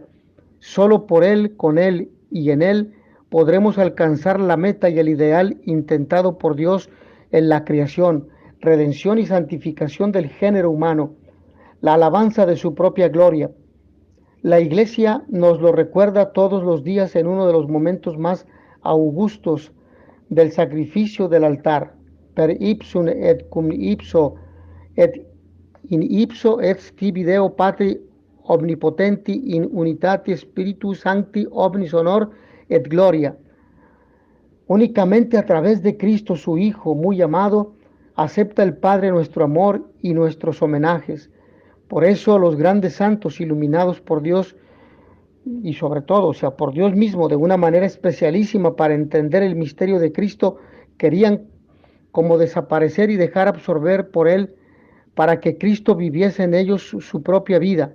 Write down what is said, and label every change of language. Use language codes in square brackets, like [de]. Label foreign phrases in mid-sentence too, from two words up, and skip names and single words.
[es] Solo por Él, con Él y en Él podremos alcanzar la meta y el ideal intentado por Dios en la creación, redención y santificación del género humano, la alabanza de su propia gloria. La Iglesia nos lo recuerda todos los días en uno de los momentos más augustos del sacrificio del altar. [la] Per ipsum et cum ipso et in ipso et scribi Deo Patri omnipotenti in unitate Spiritus Sancti omnis honor et gloria. [es] Únicamente a través de Cristo, su Hijo muy amado, acepta el Padre nuestro amor y nuestros homenajes. Por eso los grandes santos iluminados por Dios y sobre todo, por Dios mismo de una manera especialísima para entender el misterio de Cristo, querían como desaparecer y dejar absorber por Él para que Cristo viviese en ellos su propia vida.